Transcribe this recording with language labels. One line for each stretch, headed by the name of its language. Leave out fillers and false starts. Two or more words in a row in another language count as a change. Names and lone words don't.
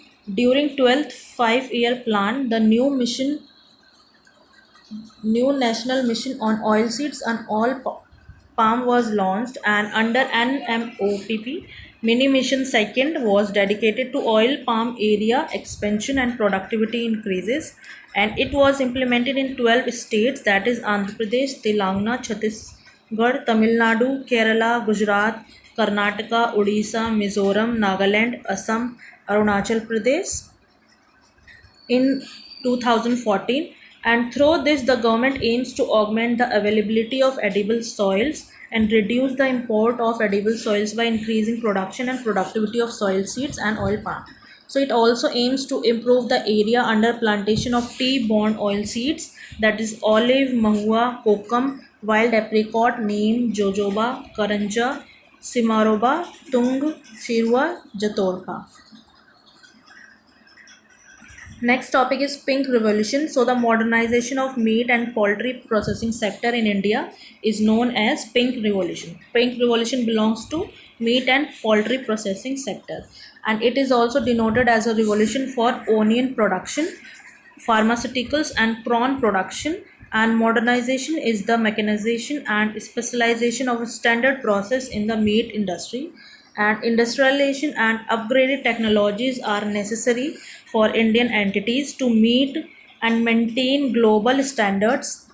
English: During 12th 5-year plan, the new national mission on oilseeds and palm was launched, and under NMOPP, mini mission second was dedicated to oil palm area expansion and productivity increases, and it was implemented in 12 states, that is Andhra Pradesh, Telangana, Chhattisgarh, Tamil Nadu, Kerala, Gujarat, Karnataka, Odisha, Mizoram, Nagaland, Assam, Arunachal Pradesh in 2014, and through this the government aims to augment the availability of edible soils and reduce the import of edible soils by increasing production and productivity of soil seeds and oil palm. So it also aims to improve the area under plantation of tea borne oil seeds, that is olive, mahua, kokum, wild apricot, neem, jojoba, karanja, simaroba, tung, firua, jatorka. Next topic is pink revolution. So the modernization of meat and poultry processing sector in India is known as pink revolution. Pink revolution belongs to meat and poultry processing sector, and it is also denoted as a revolution for onion production, pharmaceuticals and prawn production, and modernization is the mechanization and specialization of a standard process in the meat industry, and industrialization and upgraded technologies are necessary for Indian entities to meet and maintain global standards.